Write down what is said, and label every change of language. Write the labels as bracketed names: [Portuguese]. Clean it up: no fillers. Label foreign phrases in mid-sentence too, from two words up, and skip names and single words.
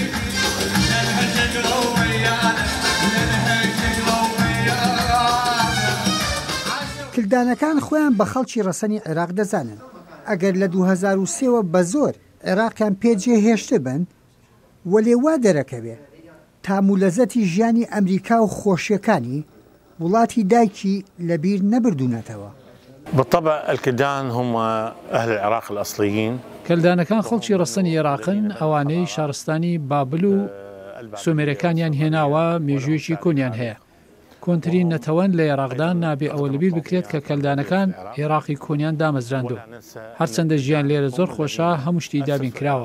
[Central Kurdish] کلدانەکان خۆیان بە خەڵکی ڕەسەنی عێراق دەزانن. ئەگەر لە 2003ەوە بە زۆر عێراقیان پێجێ هێشتە بن وە لێوا دەرەکەوێ تامولەزەتی ژیانی ئەمریکا و خۆشیەکانی وڵاتی دایکی لەبیر نەبردوونەتەوە. [Arabic] بالطبع الكلدان هم أهل العراق الأصليين. [Central Kurdish] کلدانەکان خەڵکی ڕەسەنی عێراقن ئەوانەی شارستانی بابل و سۆمێرەکانیان هێناوە مێژوویەکی کۆنیان هەیە. کۆنترین نەتەوەن لە عێراقدان نابێ ئەوە لەبیر بکرێت کە کەلدانەکان عێراقی کۆنیان دامەزراندوە. هەرچەندە ژیان لێرە زۆر خۆشە هەموو شتی دابین کراوە.